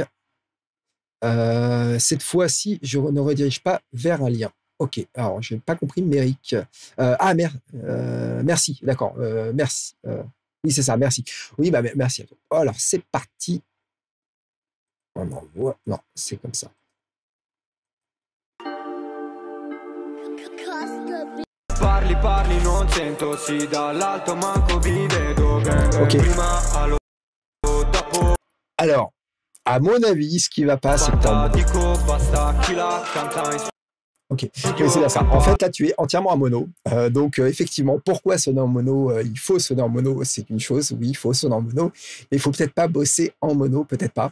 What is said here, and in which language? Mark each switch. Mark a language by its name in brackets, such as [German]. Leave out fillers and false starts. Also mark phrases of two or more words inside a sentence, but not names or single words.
[French] Cette fois-ci, je ne redirige pas vers un lien. Ok, alors je n'ai pas compris. Méric. Merci. D'accord. Merci. Oui, c'est ça. Merci. Oui, bah merci à toi. Alors, c'est parti. On envoie. Non, c'est comme ça. [Italian] Parli, non sento, sì, dall'alto manco vi vedo, okay. Prima allo dopo. [French] Alors, à mon avis, ce qui va pas, c'est que ok, oui, c'est bien ça. En fait, là, tu es entièrement en mono. Donc, effectivement, pourquoi sonner en mono il faut sonner en mono, c'est une chose. Oui, il faut sonner en mono. Mais il faut peut-être pas bosser en mono, peut-être pas.